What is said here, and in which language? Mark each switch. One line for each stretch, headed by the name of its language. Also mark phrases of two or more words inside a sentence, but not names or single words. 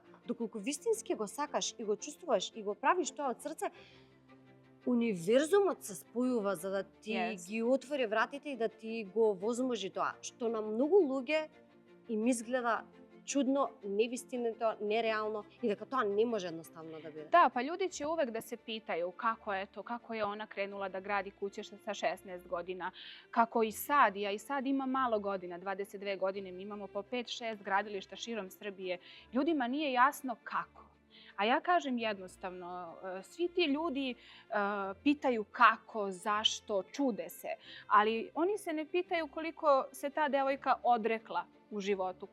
Macedonian: Доколку вистински го сакаш и го чувствуваш и го правиш тоа од срце, универзумот се спојува за да ти ги отвори вратите и да ти го возможи тоа, што на многу луѓе им изгледа чудно, невистинито, нереално и дека тоа не може едноставно да биде.
Serbian: Da, pa ljudi će uvek da se pitaju kako je ona krenula da gradi kuće sa 16 godina, kako i sad, ja i sad imam malo godina, 22 godine, mi imamo po 5-6 gradilišta širom Srbije. Ljudima nije jasno kako. A ja kažem jednostavno, svi ti ljudi pitaju kako, zašto, čude se, ali oni se ne pitaju koliko se ta devojka odrekla u životu.